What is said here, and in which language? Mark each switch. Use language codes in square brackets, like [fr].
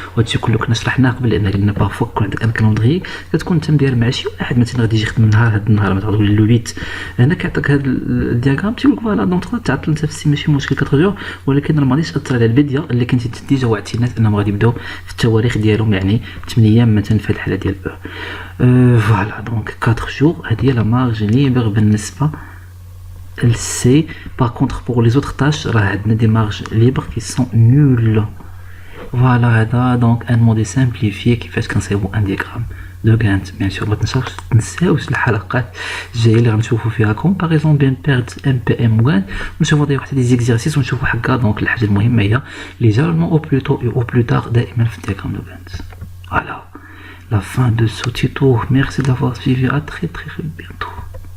[ar] وهادشي كله كنا شرحناه قبل، لان قلنا بارفو كون عندك ان كالندري كتكون انت مدير مع شي واحد مثلا غادي يجي يخدم نهار، هاد النهار مثلا تقول لو 8 هنا كيعطيك هاد الدياغرام تيقول لك فوالا دونك تقدر تعطل انت في السي ماشي مشكل 4 جور، ولكن راه ما غاديش تاثر على البديه اللي كنتي ديجا وعدتي الناس انهم غادي يبداو في التواريخ ديالهم، يعني 8 ايام مثلا في الحاله ديال فوالا. دونك 4 جور هذه هي لا مارج ليبر بالنسبه C. [fr] Par contre, pour les autres tâches, il y a des marges libres qui sont nulles. Voilà, donc un mode simplifié qui fait qu'un c'est un diagramme de Gantt. [ar] Bien sûr, ما تنساوش الحلقات الجايه اللي غنشوفوا فيها comparaison بين perte MPM1 ونشوفوا داير واحد دي زيكزارسيس ونشوفوا هكا. دونك الحاجه المهمه هي لي جالمون او بلوتو او بلو تار دائما في الدياغرام دو Gantt. [fr] Voilà, la fin de ce tuto. Merci d'avoir suivi, à très bientôt.